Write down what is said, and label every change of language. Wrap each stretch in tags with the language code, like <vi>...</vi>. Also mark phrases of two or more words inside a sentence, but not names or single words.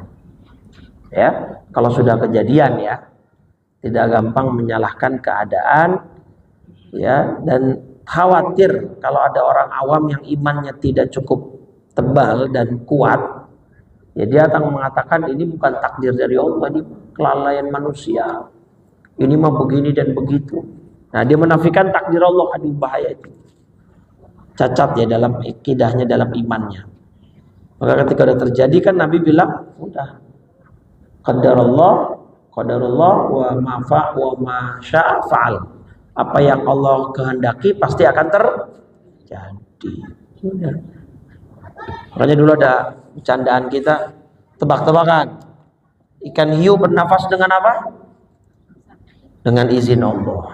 <id>Ya, kalau sudah kejadian ya, tidak gampang menyalahkan keadaan, ya, dan khawatir kalau ada orang awam yang imannya tidak cukup tebal dan kuat, ya dia akan mengatakan ini bukan takdir dari Allah, ini kelalaian manusia, ini mah begini dan begitu. Nah, dia menafikan takdir Allah. Aduh, bahaya itu, cacat ya dalam akidahnya, dalam imannya. Maka ketika udah terjadi kan Nabi bilang, udah</id> <ar>قدر الله وما شاء فعل.</ar> <id>Apa yang Allah kehendaki pasti akan terjadi. Sudah. Makanya dulu ada bercandaan kita, tebak-tebakan. Ikan hiu bernafas dengan apa? Dengan izin Allah.</id>